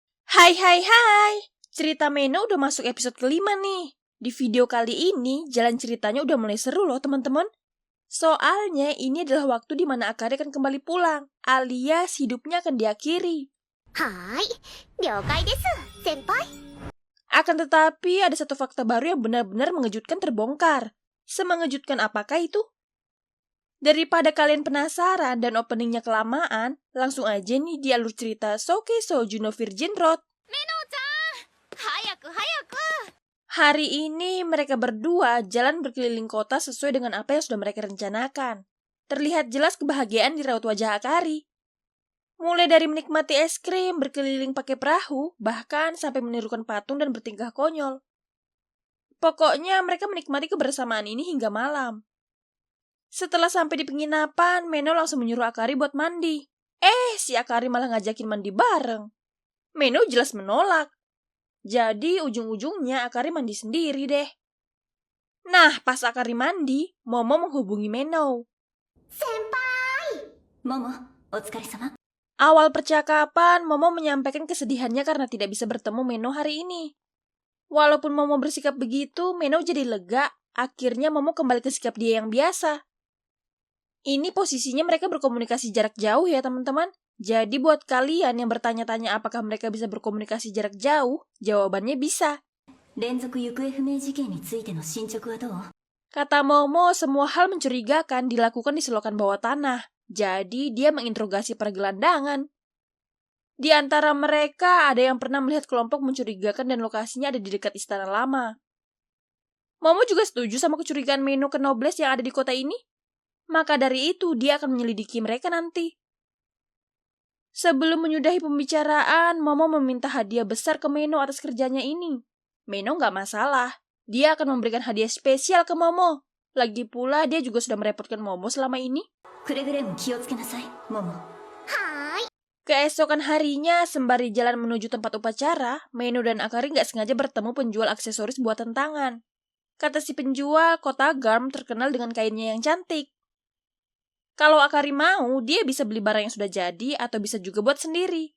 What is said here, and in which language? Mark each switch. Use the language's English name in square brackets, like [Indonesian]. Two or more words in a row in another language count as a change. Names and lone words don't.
[Indonesian] Hai hai hai, cerita Meno udah masuk episode kelima nih. Di video kali ini, jalan ceritanya udah mulai seru loh teman-teman. Soalnya ini adalah waktu di mana Akari akan kembali pulang, alias hidupnya akan diakhiri. [Japanese] Hai, 了解です、先輩。 [Indonesian] Akan tetapi ada satu fakta baru yang benar-benar mengejutkan terbongkar. Semengejutkan apakah itu? Daripada kalian penasaran dan openingnya kelamaan, langsung aja nih di alur cerita Soukei Shoujo no Virgin Road. [Japanese] 早く早く。 [Indonesian] Hari ini mereka berdua jalan berkeliling kota sesuai dengan apa yang sudah mereka rencanakan. Terlihat jelas kebahagiaan di raut wajah Akari. Mulai dari menikmati es krim, berkeliling pakai perahu, bahkan sampai menirukan patung dan bertingkah konyol. Pokoknya mereka menikmati kebersamaan ini hingga malam. Setelah sampai di penginapan, Meno langsung menyuruh Akari buat mandi. Si Akari malah ngajakin mandi bareng. Meno jelas menolak. Jadi ujung-ujungnya Akari mandi sendiri deh. Nah, pas Akari mandi, Momo menghubungi Meno. [Japanese] 先輩。モモ、お疲れ様。 [Indonesian] Awal percakapan, Momo menyampaikan kesedihannya karena tidak bisa bertemu Meno hari ini. Walaupun Momo bersikap begitu, Meno jadi lega. Akhirnya Momo kembali ke sikap dia yang biasa. Ini posisinya mereka berkomunikasi jarak jauh ya teman-teman. Jadi buat kalian yang bertanya-tanya apakah mereka bisa berkomunikasi jarak jauh, jawabannya bisa. [Japanese] 連続行方不明事件についての進捗はどう？ [Indonesian] Kata Momo, semua hal mencurigakan dilakukan di selokan bawah tanah. Jadi dia menginterogasi para gelandangan. Di antara mereka ada yang pernah melihat kelompok mencurigakan dan lokasinya ada di dekat istana lama. Momo juga setuju sama kecurigaan Meno ke Nobles yang ada di kota ini. Maka dari itu dia akan menyelidiki mereka nanti. Sebelum menyudahi pembicaraan, Momo meminta hadiah besar ke Meno atas kerjanya ini. Meno nggak masalah. Dia akan memberikan hadiah spesial ke Momo. Lagi pula dia juga sudah merepotkan Momo selama ini. [Japanese] くれぐれも気をつけなさい、モモ。はーい。 [Indonesian] Keesokan harinya, sembari jalan menuju tempat upacara, Meno dan Akari nggak sengaja bertemu penjual aksesoris buatan tangan. Kata si penjual, kota Garm terkenal dengan kainnya yang cantik. Kalau Akari mau, dia bisa beli barang yang sudah jadi atau bisa juga buat sendiri.